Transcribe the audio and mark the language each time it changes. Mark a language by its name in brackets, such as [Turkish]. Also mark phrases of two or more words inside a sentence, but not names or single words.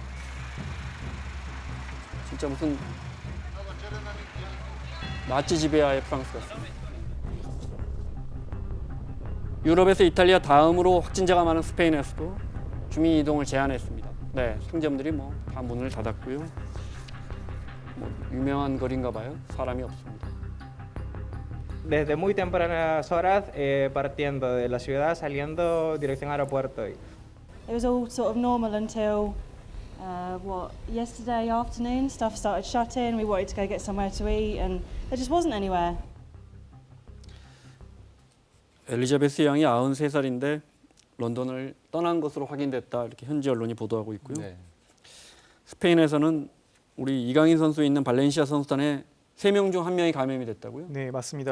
[Korean] 진짜 무슨 나치 지배하의 프랑스 같습니다. 유럽에서 이탈리아 다음으로 확진자가 많은 스페인에서도 주민 이동을 제한했습니다. 네, 상점들이 다 문을 닫았고요. 유명한 거리인가 봐요. 사람이 없습니다. [Spanish] Desde muy tempranas horas partiendo de la ciudad, saliendo dirección aeropuerto. [English] It was all sort of normal until yesterday afternoon. Stuff started shutting. We wanted to go get somewhere to eat, and there just wasn't anywhere. [Korean] 엘리자베스 양이 93살인데 런던을 떠난 것으로 확인됐다. 이렇게 현지 언론이 보도하고 있고요. 네. 스페인에서는 우리 이강인 선수 있는 발렌시아 선수단에 3명 중 1명이 감염이 됐다고요? 네, 맞습니다.